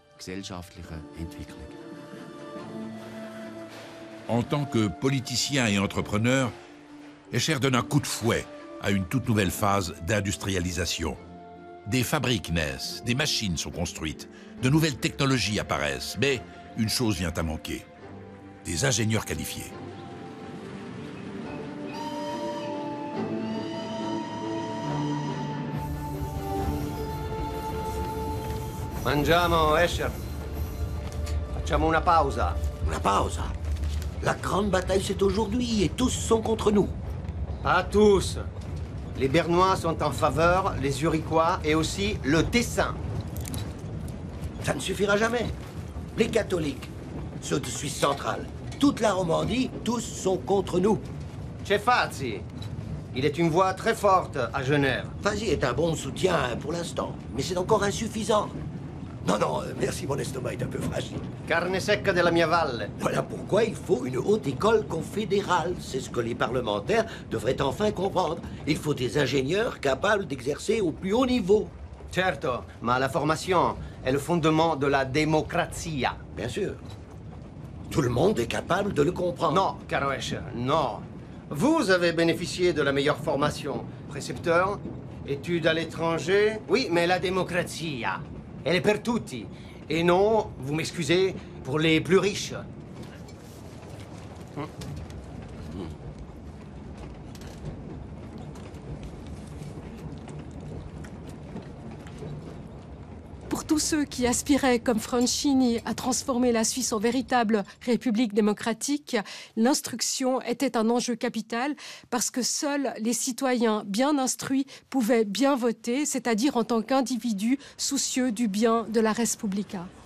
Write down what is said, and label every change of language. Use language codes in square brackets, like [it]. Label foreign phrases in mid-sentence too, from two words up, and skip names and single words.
[fr] En tant que politicien et entrepreneur, Escher donne un coup de fouet à une toute nouvelle phase d'industrialisation. Des fabriques naissent, des machines sont construites, de nouvelles technologies apparaissent, mais une chose vient à manquer, des ingénieurs qualifiés. [it] Mangiamo, Escher. Facciamo una pausa. Una pausa? [fr] La grande bataille, c'est aujourd'hui, et tous sont contre nous. Pas tous. Les Bernois sont en faveur, les Zurichois et aussi le Tessin. Ça ne suffira jamais. Les catholiques, ceux de Suisse centrale, toute la Romandie, tous sont contre nous. Cefazzi, il est une voix très forte à Genève. Fazi est un bon soutien pour l'instant, mais c'est encore insuffisant. Non, non, merci, mon estomac est un peu fragile. [it] Carne secca della mia valle. [fr] Voilà pourquoi il faut une haute école confédérale. C'est ce que les parlementaires devraient enfin comprendre. Il faut des ingénieurs capables d'exercer au plus haut niveau. [it] Certo, ma [fr] la formation est le fondement de la démocratie. Bien sûr. Tout le monde est capable de le comprendre. [it] Non, caro Escher, non. [fr] Vous avez bénéficié de la meilleure formation. Précepteur, études à l'étranger. Oui, mais la démocratie, elle est [it] per tutti. [fr] Et non, vous m'excusez, pour les plus riches. Pour tous ceux qui aspiraient, comme Franchini, à transformer la Suisse en véritable république démocratique, l'instruction était un enjeu capital parce que seuls les citoyens bien instruits pouvaient bien voter, c'est-à-dire en tant qu'individus soucieux du bien de la [la] res publica.